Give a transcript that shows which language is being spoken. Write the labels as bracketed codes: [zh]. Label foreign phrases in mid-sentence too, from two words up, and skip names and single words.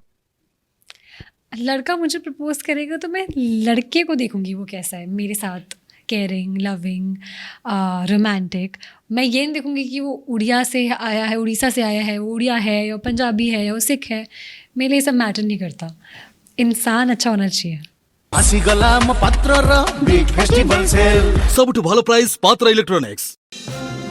[hi] लड़का मुझे प्रपोज करेगा तो मैं लड़के को देखूंगी वो कैसा है, मेरे साथ [en] caring, loving, romantic. [hi] मैं ये नहीं देखूंगी कि वो उड़िया से आया है, उड़ीसा से आया है, वो उड़िया है या पंजाबी है या वो सिख है। मेरे लिए सब मैटर नहीं करता, इंसान अच्छा होना चाहिए। [or] ଆସିଗଲା ଆମ ପାତ୍ରର [en] big festival sale. [or] ସବୁଠୁ ଭଲ ପ୍ରାଇସ୍ ପାତ୍ର ଇଲେକ୍ଟ୍ରୋନିକ୍ସ।